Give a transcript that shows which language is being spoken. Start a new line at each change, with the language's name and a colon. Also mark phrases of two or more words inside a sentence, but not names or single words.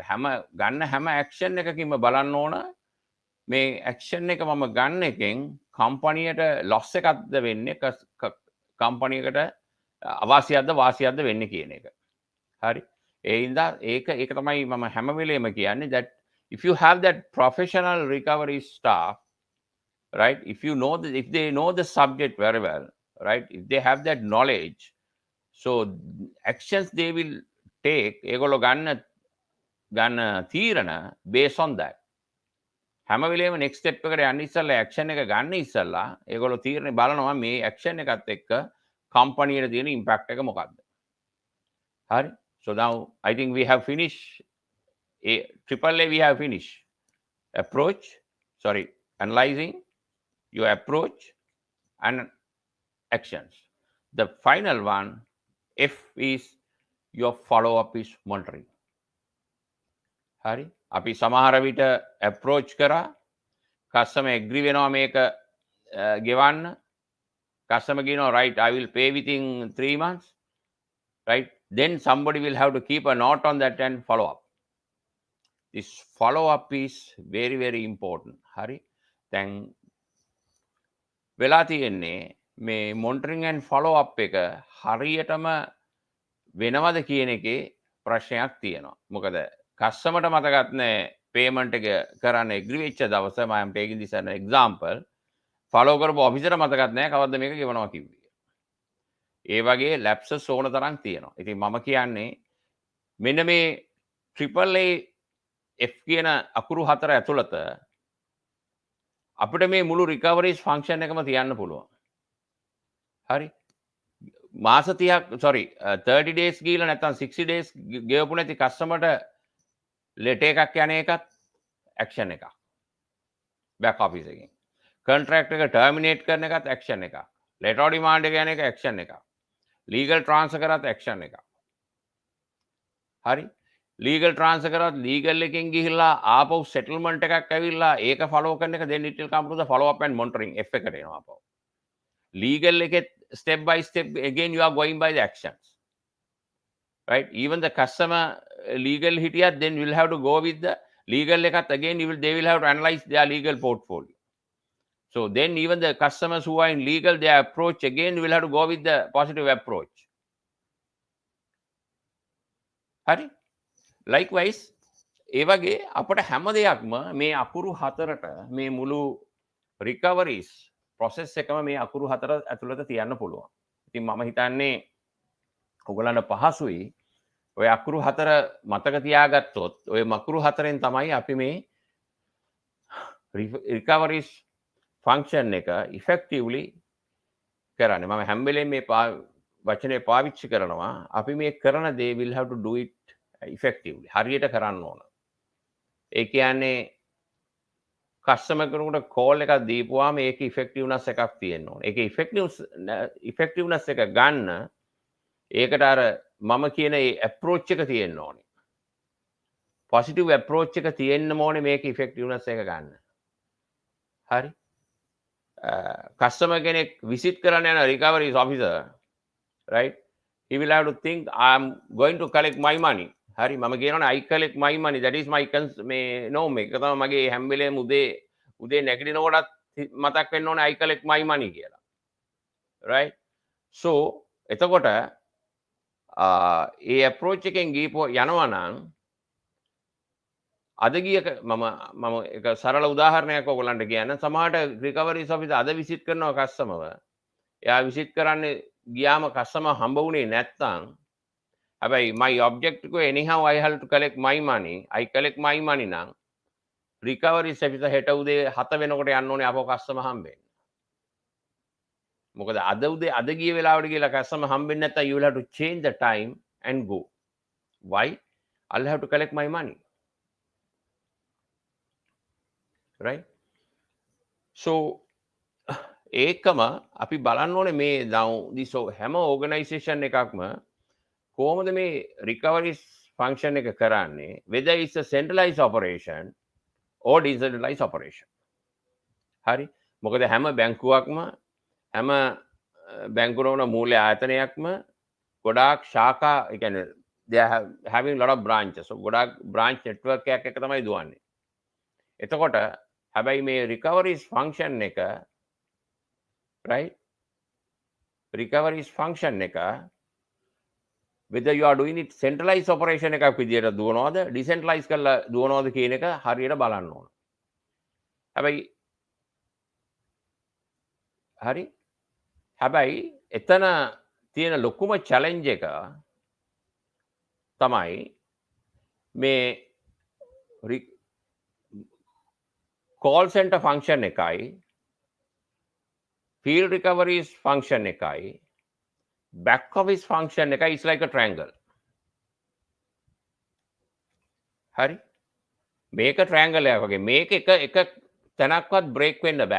Sinhala: හැම ඇක්ෂන් එකකින්ම බලන්න ඕන මේ ඇක්ෂන් එක මම ගන්න එකෙන් කම්පැනියට ලොස් එකක්ද වෙන්නේ කම්පනි එකට අවාසියක්ද වාසියක්ද වෙන්නේ කියන එක. හරි. ඒ හින්දා ඒක තමයි මම හැම වෙලේම කියන්නේ
English: that if you have that professional recovery staff, right, if they know the subject very well, right, if they have that knowledge, so actions they will take,
Sinhala: ඒගොල්ලෝ ගන්න තීරණ
English: based on that.
Sinhala: හැම වෙලේම
English: next step
Sinhala: එකට යන්න ඉස්සෙල්ලා action එක ගන්න ඉස්සෙල්ලා ඒගොල්ලෝ තීරණය බලනවා මේ action එකත් එක්ක කම්පැනියට තියෙන impact එක මොකක්ද. හරි.
English: So now I think we have finished triple A, we have finished analyzing your approach and actions. The final one, F, is your follow up is monitoring.
Sinhala: හරි. අපි සමහර විට approach කරා
English: customer agree
Sinhala: වෙනවා මේක ගෙවන්න.
English: customer කියනවා right, I will pay within 3 months, right, then somebody will have to keep a note on that and follow up. This follow up is very very important.
Sinhala: හරි. දැන් වෙලා තියෙන්නේ මේ
English: monitoring and follow up
Sinhala: එක හරියටම වෙනවද කියන එකේ ප්‍රශ්නයක් තියෙනවා. මොකද කස්ටමර්ට මතකත් නැහැ payment එක කරන්න agree වෙච්ච දවස,
English: I am taking this as an example,
Sinhala: follow කරපු officer මතකත් නැහැ කවද්ද මේක ගෙවනවා කිව්වේ. ඒ වගේ lapses ඕන තරම් තියෙනවා. ඉතින් මම කියන්නේ මෙන්න මේ
English: triple A F
Sinhala: කියන අකුරු හතර ඇතුළත අපිට මේ මුළු
English: recoveries function
Sinhala: එකම තියන්න පුළුවන්. හරි. මාස 30ක් 30 days ගිහලා නැත්නම් 60 days ගෙවපු නැති කස්ටමර්ට ලෙටර් එකක් යන එකත් action එකක්.
English: back office
Sinhala: එකෙන්. contract එක terminate කරන එකත් action එකක්.
English: letter of demand
Sinhala: එක යන එක action එකක්.
English: legal transfer
Sinhala: කරත් action එකක්. හරි.
English: legal transfer
Sinhala: කරත් legal එකෙන් ගිහිල්ලා ආපහු settlement එකක් ඇවිල්ලා ඒක follow කරන එක,
English: then it will come to the follow up and monitoring F
Sinhala: එකට එනවා ආපහු.
English: legal එකේ step by step again you are going by the actions, right. Even the customer legal hitiyat, then you will have to go with the legal ekath again, they will have to analyze their legal portfolio. So then even the customers who are in legal, their approach again, you will have to go with the positive approach.
Sinhala: Hari. Likewise ඒ වගේ අපට හැම දෙයක්ම මේ අකුරු හතරට මේ මුළු
English: recoveries process
Sinhala: එකම මේ අකුරු හතර ඇතුළත තියන්න පුළුවන්. ඉතින් මම හිතන්නේ ඔයගලන්ට පහසුයි ඔය අකුරු හතර මතක තියාගත්තොත් ඔය අකුරු හතරෙන් තමයි අපි මේ
English: recoveries function
Sinhala: එක effectively කරන්නේ. මම හැම වෙලේම මේ වචනේ පාවිච්චි කරනවා. අපි මේ කරන දේ
English: will have to do it effectively.
Sinhala: හරියට කරන්න ඕන. ඒ කියන්නේ කස්ටමර් කෙනෙකුට කෝල් එකක් දීපුවාම ඒක effectiveness එකක් තියෙන්න ඕන. ඒකේ effectiveness එක ගන්න ඒකට අර මම කියන ඒ approach එක තියෙන්න ඕනේ. positive approach එක තියෙන්න ඕනේ මේක effectiveness එක ගන්න.
English: හරි. customer කෙනෙක් visit
Sinhala: කරන්න යන
English: recoveries officer, right, he will have to think I am going to collect my money.
Sinhala: හරි. මම කියනවනේ
English: I collect my money, that is my
Sinhala: මේ norm එක තමයි මගේ හැම වෙලේම උදේ නැගිටිනකොටත් මතක් වෙන්න ඕනේ
English: I collect my money
Sinhala: කියලා.
English: right. so
Sinhala: එතකොට ඒ approach එකෙන් ගිහපුව යනවා නම් අද ගිය මම එක සරල උදාහරණයක් ඔයගොල්ලන්ට කියන්න. සමහරට recoveries officer අද visit කරනවා customer. එයා visit කරන්නේ ගියාම customer හම්බ වුණේ නැත්තම්, හැබැයි
English: my objective anyhow I have to collect my money, I collect my money
Sinhala: නම්
English: recoveries officer
Sinhala: හෙට උදේ 7 වෙනකොට යන්න ඕනේ අපෝ customer හම්බෙන්න. මොකද අද ගිය වෙලාවට ගිහලා customer හම්බෙන්නේ නැත්තම්
English: you will have to change the time and go. Why? I'll have to collect my money. right. so
Sinhala: ඒකම අපි බලන්න ඕනේ මේ this හැම organization එකක්ම කොහොමද මේ
English: recoveries function
Sinhala: එක කරන්නේ,
English: whether it's a centralized operation or decentralized operation.
Sinhala: හරි. මොකද හැම බැංකුවක්ම හැම බැංකුවකම මූල්‍ය ආයතනයක්ම ගොඩාක් ශාඛා, ඒ කියන්නේ
English: they are having lot of branches.
Sinhala: so ගොඩාක්
English: branch network
Sinhala: එකක් එක තමයි දුවන්නේ. එතකොට හැබැයි මේ
English: recoveries function
Sinhala: එක,
English: right, recoveries function
Sinhala: එක
English: whether you are doing it centralized operation
Sinhala: එකක් විදියට දුවනවද decentralized කරලා දුවනවද කියන එක හරියට බලන්න ඕන. හැබැයි හරි හැබැයි එතන තියෙන ලොකුම challenge එක තමයි මේ
English: call center function
Sinhala: එකයි
English: field recoveries function
Sinhala: එකයි
English: back office function
Sinhala: එකයි
English: is like a triangle.
Sinhala: හරි මේක triangle එකක් වගේ මේක එක තැනක්වත් break වෙන්න බෑ.